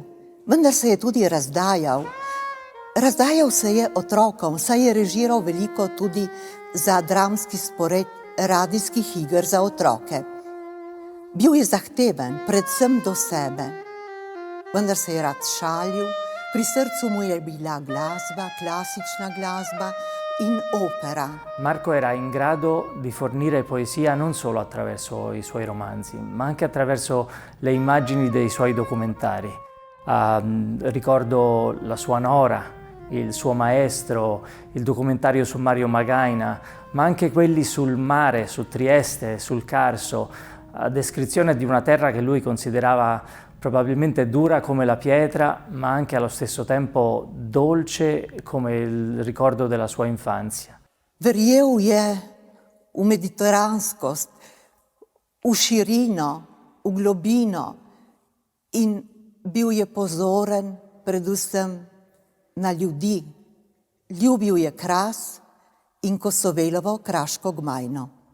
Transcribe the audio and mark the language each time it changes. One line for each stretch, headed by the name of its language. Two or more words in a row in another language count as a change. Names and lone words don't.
Slovenian: Vendar se je tudi razdajal. Razdajal se je otrokom, saj je režiral veliko tudi za dramski spored radijskih iger za otroke. Bil je zahteven, predvsem do sebe. Vendar se je rad šalil, pri srcu mu je bila glasba, klasična glasba in opera.
Italian: Marco era in grado di fornire poesia non solo attraverso i suoi romanzi, ma anche attraverso le immagini dei suoi documentari. Ricordo La sua Nora, Il suo maestro, il documentario su Mario Magaina, ma anche quelli sul mare, su Trieste, sul Carso, a descrizione di una terra che lui considerava probabilmente dura come la pietra, ma anche allo stesso tempo dolce come il ricordo della sua infanzia.
Slovenian: Verjel je v mediteranskost, v širino, v globino in bil je pozoren predvsem na ljudi. Ljubil je Kras in Kosovelovo kraško gmajno.